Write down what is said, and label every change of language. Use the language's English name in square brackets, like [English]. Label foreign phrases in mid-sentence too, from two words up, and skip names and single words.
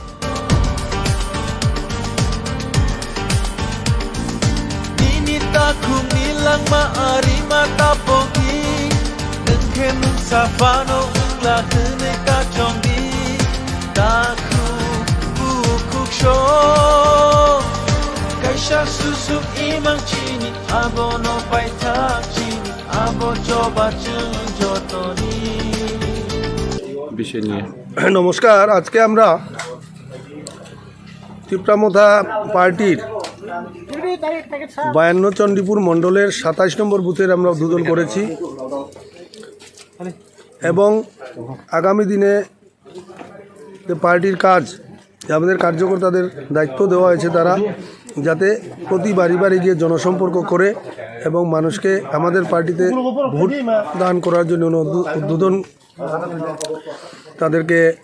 [Kok Borok] Aku nilang maari matapogi Nengkem safano ungla hene kachongi Taku bukuk sho Kaisha susuk imang chini Abo no paitak chini Abo coba jotoni [Bangla] বিষয় নিয়ে নমস্কার। আজকে আমরা ত্রিপুরা মোথা পার্টির 52 চণ্ডীপুর মণ্ডলের 27 নম্বর বুথের আমরা উদ্বোধন করেছি এবং আগামী দিনে যে পার্টির কাজ আমাদের কার্যকর্তাদের দায়িত্ব দেওয়া হয়েছে তারা যাতে প্রতি বাড়ি গিয়ে জনসম্পর্ক করে এবং মানুষকে আমাদের পার্টিতে ভোট দান করার জন্য উদ্বোধন তাদেরকে